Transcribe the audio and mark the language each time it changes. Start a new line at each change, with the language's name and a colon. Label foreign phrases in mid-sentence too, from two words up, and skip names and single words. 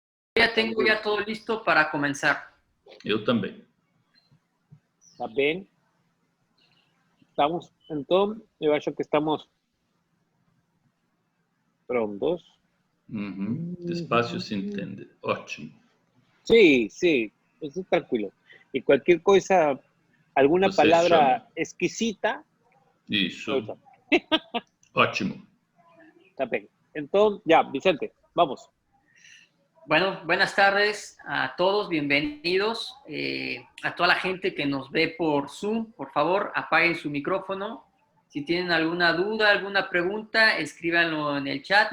Spanish: Ya tengo ya todo listo para comenzar.
Portuguese: Eu também. Tá bem? Estamos, então, eu acho que estamos prontos. Despacio se entende. Ótimo.
Spanish: Sí, sí, eso tranquilo. Y cualquier cosa, alguna
Portuguese: Você
Spanish: palabra
Portuguese: chama.
Spanish: exquisita,
Portuguese: Isso.
Spanish: ahorita.
Portuguese: Ótimo.
Spanish: Está bien. Entonces, ya, Vicente, vamos. Bueno, buenas tardes a todos, bienvenidos. A toda la gente que nos ve por Zoom, por favor, apaguen su micrófono. Si tienen alguna duda, alguna pregunta, escríbanlo en el chat.